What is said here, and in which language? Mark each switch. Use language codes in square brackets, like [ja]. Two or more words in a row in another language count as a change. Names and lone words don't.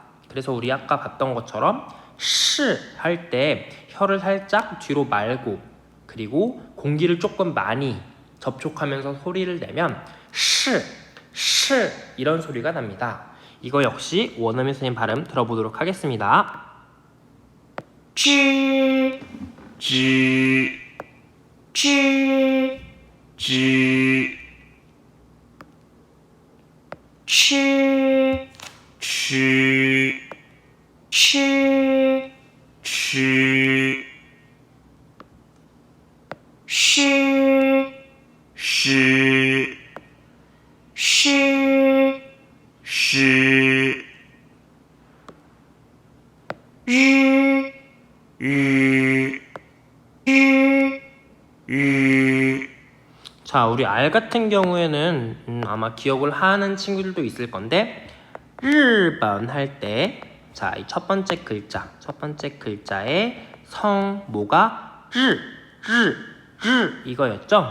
[ko] 그래서 우리 아까 봤던 것처럼 시 할 때 혀를 살짝 뒤로 말고 그리고 공기를 조금 많이 접촉하면서 소리를 내면 시 이런 소리가 납니다. 이거 역시 원어민 선생님 발음 들어보도록 하겠습니다. [zh] 知知知知吃吃吃吃是是是是日日日日 [ko] 자, 우리 알 같은 경우에는 아마 기억을 하는 친구들도 있을 건데 일본 할 때 자, 이 첫 번째 글자의 성모가 이거였죠.